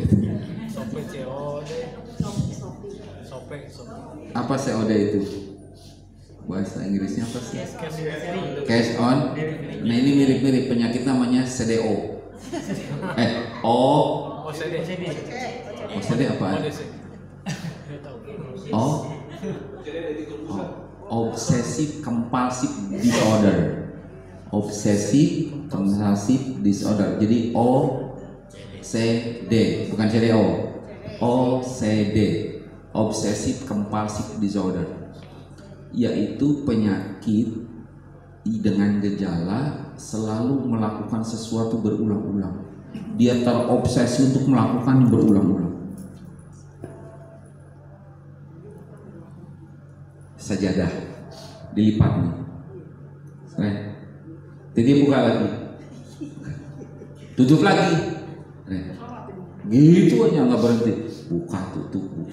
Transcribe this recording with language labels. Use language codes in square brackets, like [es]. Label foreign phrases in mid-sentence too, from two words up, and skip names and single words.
[id] Apa COD itu? Bahasa Inggrisnya apa sih? [en] Cash on. [id] Nah ini mirip-mirip penyakit namanya CDO. CD apa? [en] Obsessive compulsive disorder. Obsessive compulsive disorder. [id] Jadi OCD, bukan CDO. [en] OCD, obsessive compulsive disorder, [id] yaitu penyakit dengan gejala selalu melakukan sesuatu berulang-ulang. Dia terobsesi untuk melakukan berulang-ulang. Sajadah dilipat nih, jadi buka lagi, tutup lagi, gitu aja nggak berhenti, buka tutup.